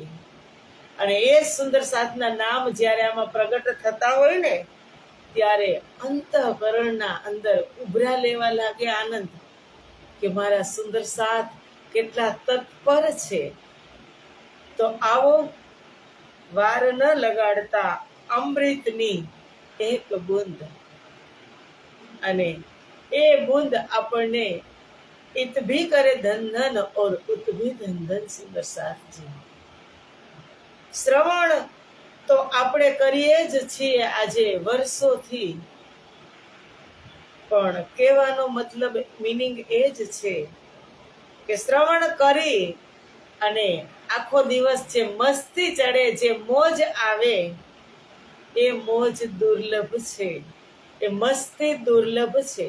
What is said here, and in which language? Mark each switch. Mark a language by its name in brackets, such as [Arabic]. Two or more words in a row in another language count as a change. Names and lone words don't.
[Gujarati] અને એ સુંદર સાથના નામ જ્યારે આમાં પ્રગટ થતા હોય ને, ત્યારે અંતઃકરણના અંદર ઉભરા લેવા લાગે આનંદ, કે મારા સુંદર સાથ કેટલા તત્પર છે. તો આવો વાર ન લગાડતા અમૃતની એક બૂંદ, અને એ બૂંદ આપણને [Hindi] इत भी करे धन धन और उत भी धन धन. [Gujarati] સુંદર સાથજી, શ્રવણ તો આપણે કરીએ જ છીએ આજે વર્ષોથી, પણ કહેવાનો મતલબ મીનિંગ એ જ છે કે શ્રવણ કરી અને આખો દિવસ જે મસ્તી ચડે, જે મોજ આવે, એ મોજ દુર્લભ છે, એ મસ્તી દુર્લભ છે.